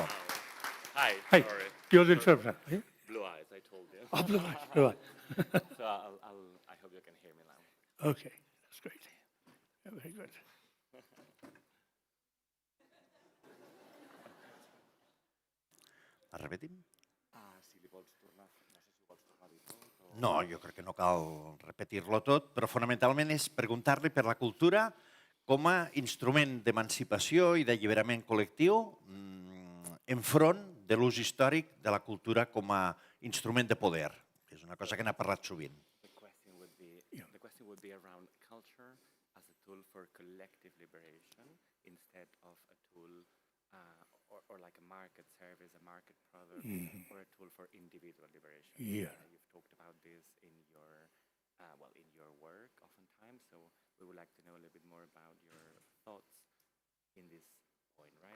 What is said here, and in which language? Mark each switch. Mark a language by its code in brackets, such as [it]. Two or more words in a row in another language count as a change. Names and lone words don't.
[en] Hi, Hey, sorry. you're the interpreter. Are you? Blue eyes, I told you. Oh, blue eyes, blue eyes. So I hope you can hear me now. Okay, that's great. Yeah, very good. [ca] La repetim? Si li vols tornar, no sé si vols tornar a dir tot o... No, jo crec que no cal repetir-lo tot, però fonamentalment és preguntar-li per la cultura com a instrument d'emancipació i d'alliberament col·lectiu enfront de l'ús històric de la cultura com a instrument de poder, que és una cosa que n'ha parlat sovint. [en] The question would be around culture as a tool for collective liberation instead of a tool or like a market service, a market product, or a tool for individual liberation. Yeah. You've talked about this in your work oftentimes, so we would like to know a little bit more about your thoughts in this point, right?